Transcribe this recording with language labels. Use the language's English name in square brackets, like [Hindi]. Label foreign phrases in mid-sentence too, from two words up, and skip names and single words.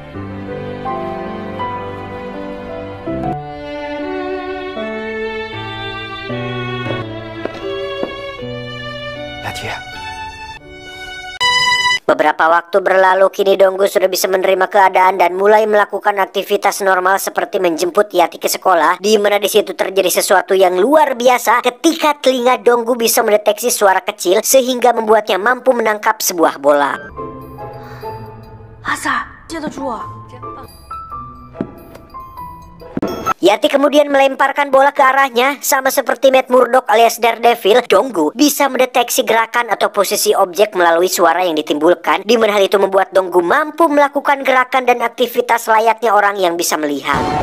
[Indonesian] Beberapa waktu berlalu, kini Donggu sudah bisa menerima keadaan dan mulai melakukan aktivitas normal seperti menjemput Yati ke sekolah, di mana di situ terjadi sesuatu yang luar biasa ketika telinga Donggu bisa mendeteksi suara kecil sehingga membuatnya mampu menangkap sebuah bola. [Chinese] 阿 Sa， 接得住啊！ [Indonesian] Yati kemudian melemparkan bola ke arahnya. Sama seperti Matt Murdock alias Daredevil, Donggu bisa mendeteksi gerakan atau posisi objek melalui suara yang ditimbulkan, di mana hal itu membuat Donggu mampu melakukan gerakan dan aktivitas layaknya orang yang bisa melihat.